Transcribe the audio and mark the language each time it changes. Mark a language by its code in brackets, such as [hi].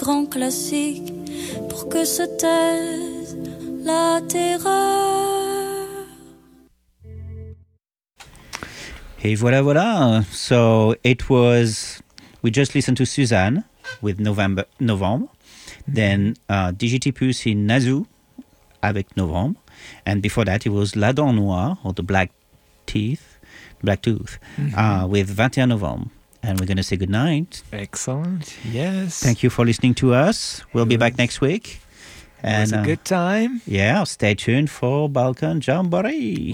[fr] Classique pour que se taise la terreur. Et voilà, voilà. [en] So it was, we just listened to Suzanne with November. Then Digitipus in Nazu avec November. And before that, it was La Dent Noire, or the Black Tooth, with 21 November. And we're going to say goodnight. Excellent. Yes. Thank you for listening to us. We'll be back next week. And it was a good time. Yeah, stay tuned for Balkan Jamboree.